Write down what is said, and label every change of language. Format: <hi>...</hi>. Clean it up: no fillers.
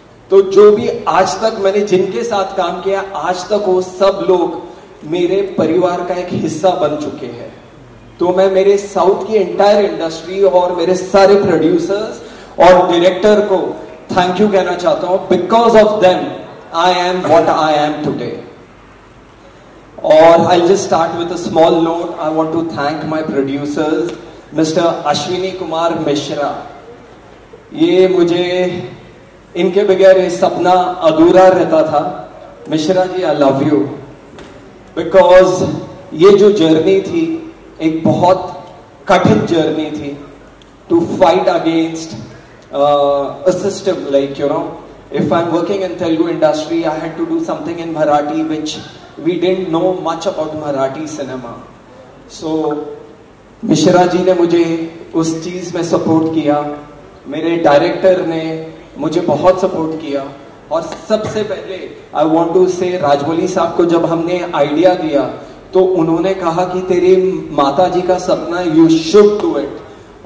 <hi>तो जो भी आज तक मैंने जिनके साथ काम किया, आज तक वो सब लोग मेरे परिवार का एक हिस्सा बन चुके हैं. तो मैं मेरे साउथ की एंटायर इंडस्ट्री और मेरे सारे प्रोड्यूसर्स और डायरेक्टर को थैंक यू कहना चाहता हूं.</hi> <en>Because of them I am what I am today. और I just start with a small note. I want to thank my producers mister Ashwini Kumar Mishra.</en> <hi>ये मुझे इनके बगैर ये सपना अधूरा रहता था.</hi> <en>Mishra ji, I love you. Because</en> <hi>ये जो जर्नी थी</hi> <en>एक बहुत कठिन जर्नी थी to fight against a system, like, you know, if I'm working in Telugu industry, I had to do something in Marathi which we didn't know much about Marathi cinema. So</en> <hi>Mishra ji ने मुझे उस चीज में support किया, मेरे director ने मुझे बहुत सपोर्ट किया, और सबसे पहले</hi> <en>I want to say</en> <hi>राजमौली साहब को जब हमने आइडिया दिया तो उन्होंने कहा कि तेरी माता जी का सपना,</hi> <en>You should do it.</en>